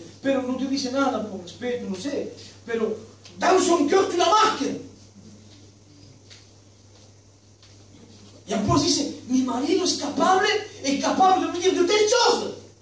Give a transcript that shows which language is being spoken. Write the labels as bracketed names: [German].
[Spanish] Pero no te dice nada por respeto, no sé. Pero [French] dans son cœur, tu la marques. [Spanish] Y después dice, mi marido es [French] capable de me dire de telles choses.